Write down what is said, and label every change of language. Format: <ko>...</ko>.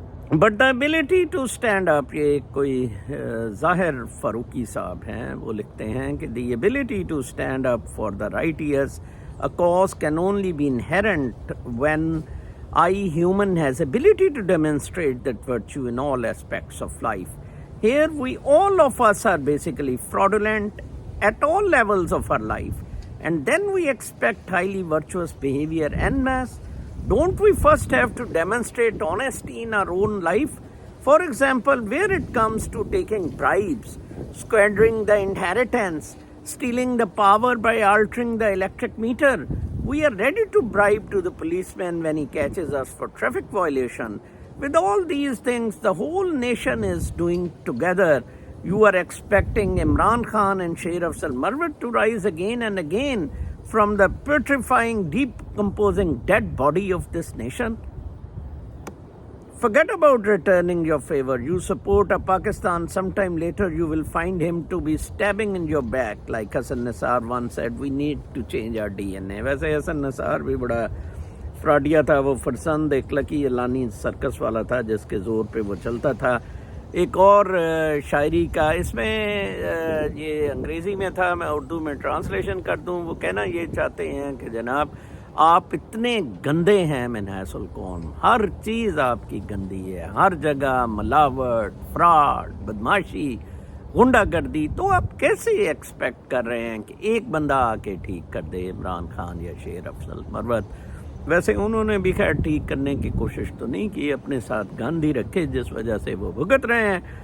<en>but the ability to stand up,</en> <ur>یہ کوئی ظاہر فاروقی صاحب ہیں، وہ لکھتے ہیں کہ</ur> <en>The ability to stand up for the righteous a cause can only be inherent when human has ability to demonstrate that virtue in all aspects of life. Here all of us are basically fraudulent at all levels of our life, and then we expect highly virtuous behavior en masse. Don't we first have to demonstrate honesty in our own life? For example, where it comes to taking bribes, squandering the inheritance, stealing the power by altering the electric meter, we are ready to bribe to the policeman when he catches us for traffic violation. With all these things the whole nation is doing together, you are expecting Imran Khan and Sher Afzal Marwat to rise again and again from the putrefying, decomposing dead body of this nation? Forget about returning your favor. You support a Pakistan, sometime later you will find him to be stabbing in your back. Like Hassan Nisar once said, we need to change our DNA.</en> <ur>ویسے حسن نثار بھی بڑا فراڈیا تھا، وہ فرسند ایک لکی علانی circus والا تھا جس کے زور پہ وہ چلتا تھا۔ ایک اور شاعری کا، اس میں یہ انگریزی میں تھا، میں اردو میں ٹرانسلیشن کر دوں۔ وہ کہنا یہ چاہتے ہیں کہ جناب آپ اتنے گندے ہیں من حیث القوم، ہر چیز آپ کی گندی ہے، ہر جگہ ملاوٹ، فراڈ، بدماشی، غنڈہ گردی، تو آپ کیسے ایکسپیکٹ کر رہے ہیں کہ ایک بندہ آ کے ٹھیک کر دے، عمران خان یا شیر افضل مروت؟ ویسے انہوں نے بھی خیر ٹھیک کرنے کی کوشش تو نہیں کی، اپنے ساتھ گاندھی رکھے جس وجہ سے وہ بھگت رہے ہیں۔</ur>